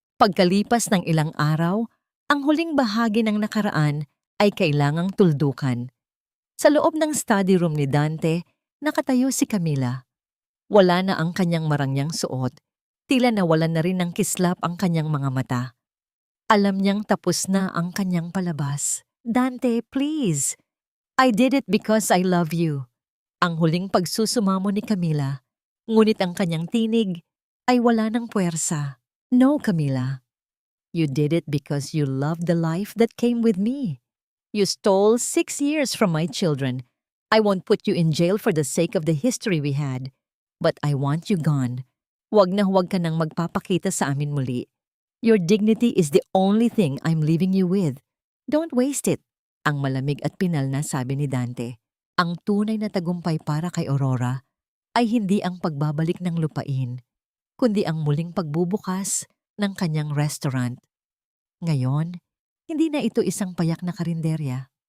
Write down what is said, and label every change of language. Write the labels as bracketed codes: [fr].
[tl] Pagkalipas ng ilang araw, ang huling bahagi ng nakaraan ay kailangang tuldukan. Sa loob ng study room ni Dante, nakatayo si Camila. Wala na ang kanyang marangyang suot, tila nawalan na rin ng kislap ang kanyang mga mata. Alam niyang tapos na ang kanyang palabas. [en] Dante, please! I did it because I love you. [tl] Ang huling pagsusumamo ni Camila, ngunit ang kanyang tinig ay wala ng puwersa. [en] No, Camila. You did it because you loved the life that came with me. You stole 6 years from my children. I won't put you in jail for the sake of the history we had. But I want you gone. [tl] Huwag na huwag ka nang magpapakita sa amin muli. [en] Your dignity is the only thing I'm leaving you with. Don't waste it. [tl] Ang malamig at pinal na sabi ni Dante. Ang tunay na tagumpay para kay Aurora ay hindi ang pagbabalik ng lupain, kundi ang muling pagbubukas ng kanyang restaurant. Ngayon, hindi na ito isang payak na karinderya.